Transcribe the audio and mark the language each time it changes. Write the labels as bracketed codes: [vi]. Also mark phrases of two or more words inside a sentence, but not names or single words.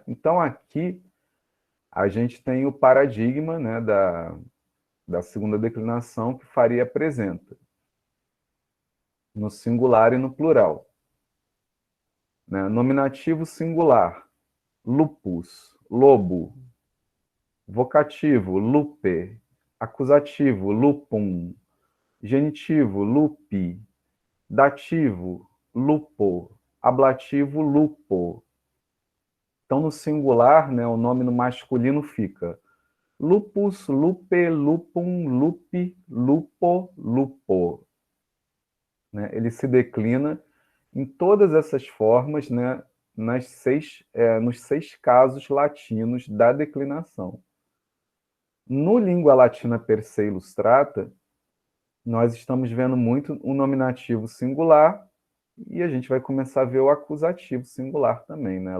[pt] Então, aqui, a gente tem o paradigma, né, da segunda declinação que Faria apresenta, no singular e no plural. Né? Nominativo singular, lupus, lobo. Vocativo, lupe. Acusativo, lupum. Genitivo, lupi. Dativo, lupo. Ablativo, lupo. Então, no singular, né, o nome no masculino fica [la] lupus, lupe, lupum, lupi, lupo, lupo. [pt] Né? Ele se declina em todas essas formas, né, nos 6 casos latinos da declinação. No língua latina per se ilustrata, nós estamos vendo muito o nominativo singular e a gente vai começar a ver o acusativo singular também, né?